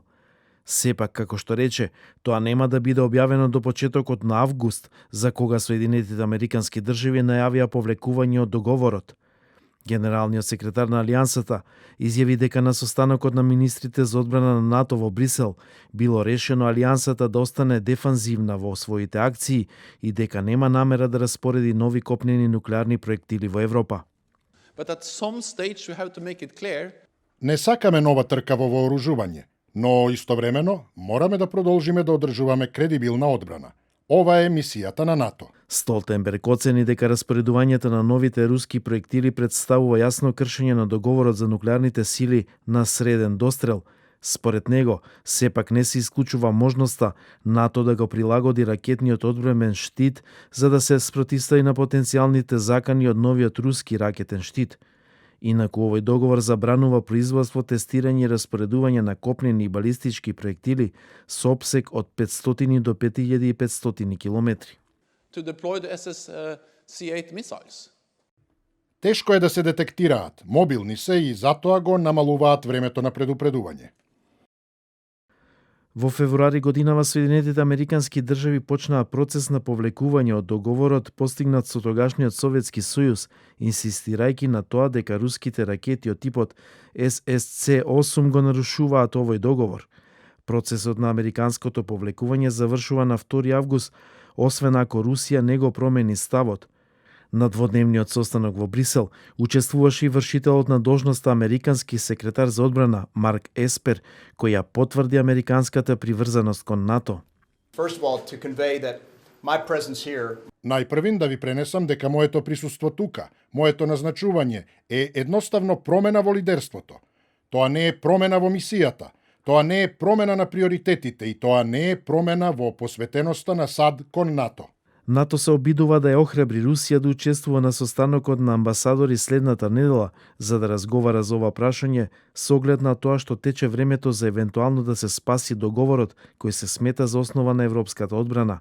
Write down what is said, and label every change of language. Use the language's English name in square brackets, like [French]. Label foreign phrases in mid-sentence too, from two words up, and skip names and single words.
[Macedonian] Сепак, како што рече, тоа нема да биде објавено до почетокот на август, за кога Соединетите Американски држави најавија повлекување од договорот. Генералниот секретар на Алијансата изјави дека на состанокот на министрите за одбрана на НАТО во Брисел било решено Алијансата да остане дефанзивна во своите акции и дека нема намера да распореди нови копнени нуклеарни проектили во Европа. [English] But at some stage we have to make it clear. [Macedonian] Не сакаме нова трка во вооружување, но истовремено мораме да продолжиме да одржуваме кредибилна одбрана. Ова е мисијата на НАТО. Столтенберг оцени дека распоредувањето на новите руски проектили представува јасно кршење на договорот за нуклеарните сили на среден дострел. Според него, сепак не се исклучува можноста НАТО да го прилагоди ракетниот одбрамен штит за да се спротивстави на потенцијалните закани од новиот руски ракетен штит. Инаку овој договор забранува производство, тестирање и распоредување на копнени и балистички проектили со опсег од 500 до 5500 километри. [English] to deploy the SSC-8 missiles. [Macedonian] Тешко е да се детектираат, мобилни се и затоа го намалуваат времето на предупредување. Во февруари годинава Соединетите Американски држави почнаа процес на повлекување од договорот постигнат со тогашниот Советски сојуз, инсистирајќи на тоа дека руските ракети од типот SSC-8 го нарушуваат овој договор. Процесот на американското повлекување завршува на 2 август, освен ако Русија не го промени ставот. На дводневниот состанок во Брисел учествуваше и вршителот на должноста американски секретар за одбрана Марк Еспер, кој ја потврди американската приврзаност кон НАТО. [English] First of all, to convey that my presence here [Macedonian] Најпрвин да ви пренесам дека моето присуство тука, моето назначување е едноставно промена во лидерството. Тоа не е промена во мисијата, тоа не е промена на приоритетите и тоа не е промена во посветеноста на САД кон НАТО. НАТО се обидува да ја охрабри Русија да учествува на состанокот на амбасадори следната недела за да разговара за ова прашање со оглед на тоа што тече времето за евентуално да се спаси договорот кој се смета за основа на европската одбрана.